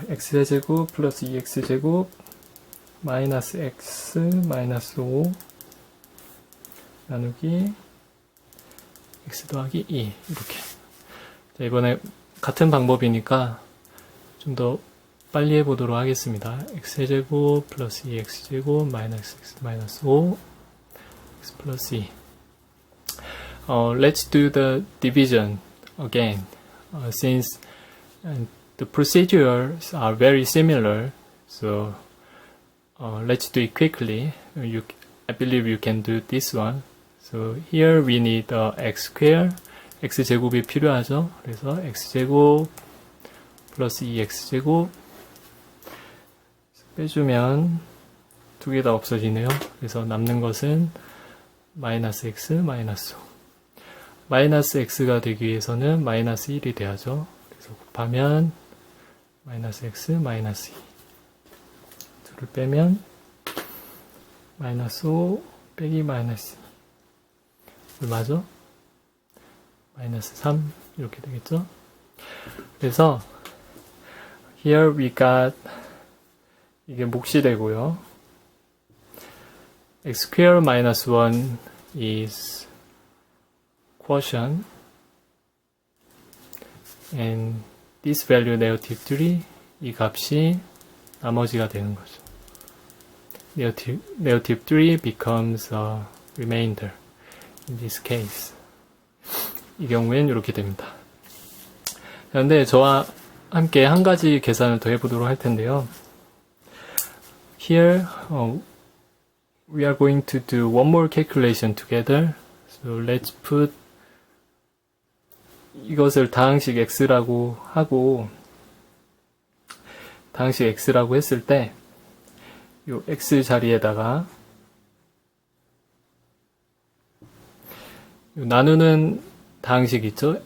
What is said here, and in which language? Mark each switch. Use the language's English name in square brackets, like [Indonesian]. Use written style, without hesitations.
[Korean] x세제곱 플러스 2x제곱 마이너스 x 마이너스 5 나누기 x 더하기 2 이렇게. 자, 이번에 같은 방법이니까 좀 더 빨리 해보도록 하겠습니다. x제곱 플러스 2x제곱 마이너스 x 마이너스 5 x 플러스 2. [English] Let's do the division again. Since the procedures are very similar, so let's do it quickly. I believe you can do this one. So here we need x square. [Korean] x제곱이 필요하죠. 그래서 x제곱 플러스 2x제곱 빼주면 두 개 다 없어지네요. 그래서 남는 것은 마이너스 x 마이너스 5. 마이너스 x가 되기 위해서는 마이너스 1이 돼야죠. 그래서 곱하면 마이너스 x 마이너스 2. 둘을 빼면 마이너스 5 빼기 마이너스 2. 얼마죠? 마이너스 3 이렇게 되겠죠? 그래서 [English] here we got [Korean] 이게 몫이 되고요. [English] x square minus 1 is quotient and this value negative 3 [Korean] 이 값이 나머지가 되는 거죠. [English] negative 3 becomes a remainder in this case. [Korean] 이 경우엔 이렇게 됩니다. 그런데 저와 함께 한 가지 계산을 더 해보도록 할 텐데요. [English] Here we are going to do one more calculation together. So let's put [Korean] 이것을 다항식 x라고 하고 다항식 x라고 했을 때 이 x 자리에다가 나누는 다항식 있죠?